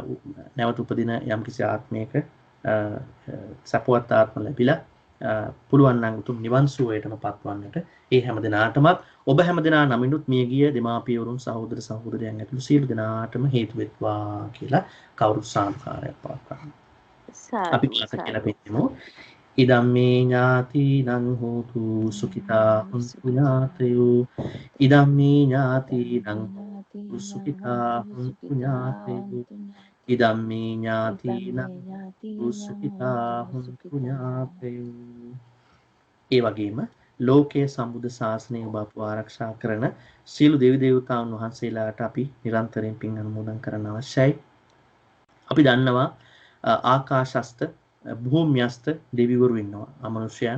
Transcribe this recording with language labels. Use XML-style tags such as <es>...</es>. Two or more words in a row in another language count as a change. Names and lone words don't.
<si>නැවත උපදින යම්කිසි ආත්මයක සපුවත් ආත්ම ලැබිලා පුළුවන් නම් උතුම් නිවන් සුවයටම පත්වන්නට ඒ හැම දිනාටමත් ඔබ හැම දිනා නමිනුත් මියගිය දෙමාපියවරුන් සහෝදර සහෝදරයන් ඇතුළු සියලු දෙනාටම හේතු වෙත්වා කියලා කවුරුත් සාදුකාරයක් පවත්වන්න. අපි වාස කියලා පිටිමු.</si> <pi>ඉදම්මේ ඥාතිනං හෝතු සුඛිතා හුන්තු ඥාතයෝ ඉදම්මේ ඥාතිනං හෝතු සුඛිතා හුන්තු ඥාතයෝ ඉදම්මේ ඥාතිනං හෝතු සුඛිතා හුන්තු ඥාතයෝ.</pi> <si>ඒ වගේම ලෝකයේ සම්බුද්ධ ශාසනය ඔබ අපව ආරක්ෂා කරන සියලු දෙවි දේවතාවුන් වහන්සේලාට අපි නිරන්තරයෙන් පින් අනුමෝදන් කරන්න අවශ්‍යයි. අපි දන්නවා ආකාශස්ත භූම්‍යස්ත දෙවිවරු ඉන්නවා අමනුෂ්‍යයන්.</si>